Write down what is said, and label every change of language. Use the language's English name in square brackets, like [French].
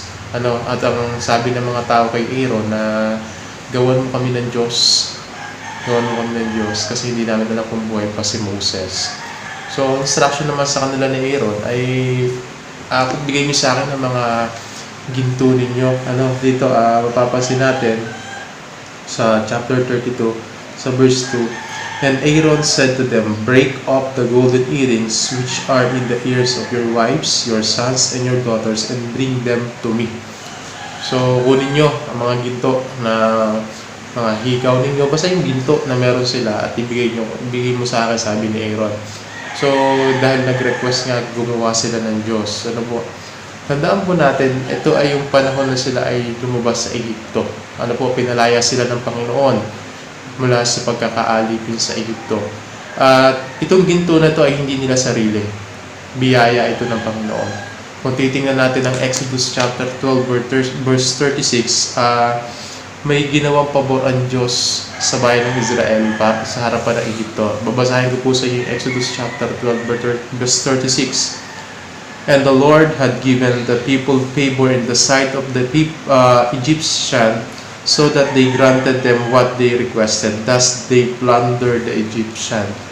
[Filipino] At ang sabi ng mga tao kay Aaron na gawan mo kami ng Diyos. Gawan mo kami ng Diyos kasi hindi namin alam kung buhay pa si Moses. So, ang instruction naman sa kanila ni Aaron ay bigay niyo sa akin ng mga ginto ninyo. Dito, mapapansin natin sa chapter 32, sa verse 2, [English] "And Aaron said to them, Break off the golden earrings which are in the ears of your wives, your sons, and your daughters, and bring them to me." [Filipino] So, kunin nyo ang mga ginto na mga hikaw ninyo. Basta yung ginto na meron sila at ibigay mo sa akin, sabi ni Aaron. So, dahil nag-request nga, gumawa sila ng Diyos. Tandaan po natin, ito ay yung panahon na sila ay lumabas sa Egypto. Pinalaya sila ng Panginoon mula sa pagkakaalipin sa Egypto. At itong ginto na ito ay hindi nila sarili. Biyaya ito ng Panginoon. Kung titingnan natin ang Exodus chapter 12 verse 36, may ginawang pabor ang Diyos sa bayan ng Israel sa harapan ng Egypto. Babasahin ko po sa inyo Exodus chapter 12 verse 36. [English] "And the Lord had given the people favor in the sight of the Egyptian, so that they granted them what they requested. Thus they plundered the Egyptian."